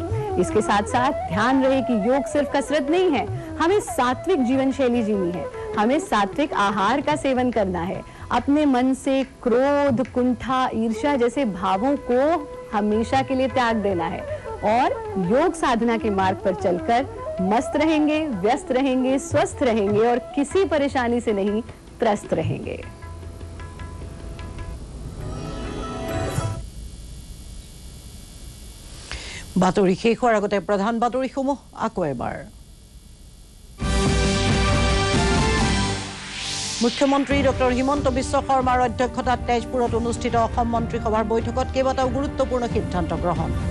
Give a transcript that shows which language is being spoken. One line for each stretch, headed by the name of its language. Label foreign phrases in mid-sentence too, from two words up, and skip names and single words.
Hindi: इसके साथ साथ ध्यान रहे कि योग सिर्फ कसरत नहीं है, हमें सात्विक जीवन शैली जीनी है, हमें सात्विक आहार का सेवन करना है, अपने मन से क्रोध, कुंठा, ईर्ष्या जैसे भावों को हमेशा के लिए त्याग देना है और योग साधना के मार्ग पर चलकर मस्त रहेंगे, व्यस्त रहेंगे, स्वस्थ रहेंगे और किसी परेशानी से नहीं त्रस्त रहेंगे।
Assamese: বাতৰি শেষ হোৱাৰ আগতে প্ৰধান বাতৰিসমূহ আকৌ এবাৰ। মুখ্যমন্ত্ৰী ডক্টৰ হিমন্ত বিশ্ব শৰ্মাৰ অধ্যক্ষতাত তেজপুৰত অনুষ্ঠিত অসম মন্ত্ৰীসভাৰ বৈঠকত কেইবাটাও গুৰুত্বপূৰ্ণ সিদ্ধান্ত গ্ৰহণ।